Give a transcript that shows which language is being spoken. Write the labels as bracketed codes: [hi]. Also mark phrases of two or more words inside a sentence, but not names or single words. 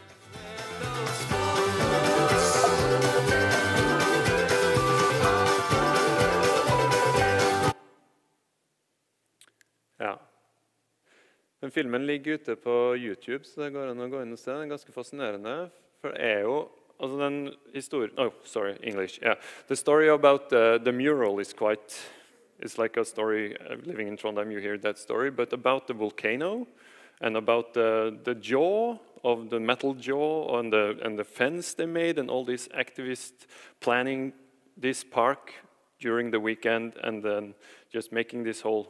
[no] Ja. Den filmen ligger ute på YouTube, så det går an å gå inn og se. Den er ganske fascinerende, for det er jo altså den historien... [en] Oh, sorry, English. Yeah. The story about the mural is quite... It's like a story, living in Trondheim, you hear that story, but about the volcano and about the jaw of the metal jaw and the fence they made and all these activists planning this park during the weekend and then just making this whole...